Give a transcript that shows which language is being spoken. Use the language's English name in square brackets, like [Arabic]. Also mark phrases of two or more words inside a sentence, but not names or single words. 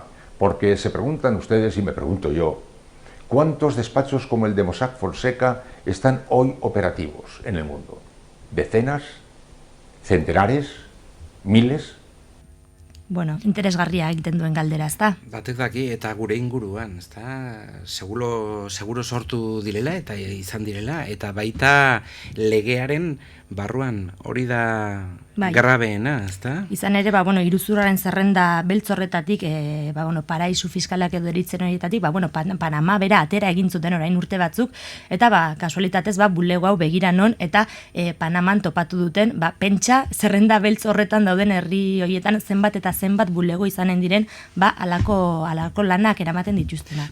[Spanish] Porque se preguntan ustedes, y me pregunto yo, ¿cuántos despachos como el de Mossack Fonseca están hoy operativos en el mundo? ¿Decenas? ¿Centenares? ¿Miles? [Basque] Interesgarria egiten duen galdera, ez da? Batek daki, eta gure inguruan, ez da? Seguro sortu direla, eta izan direla, eta baita legearen barruan hori da grabeena, ez da? Izan ere, iruzurraren zerrenda beltz horretatik, paraisu fiskalak edo eritzen horietatik, Panama bera atera egin zuten orain urte batzuk, eta kasualitatez bulego hau begira non, eta Panaman topatu duten, pentsa zerrenda beltz horretan dauden herri horietan zenbat eta zenbat bulego izanen diren, alako lanak eramaten dituztenak.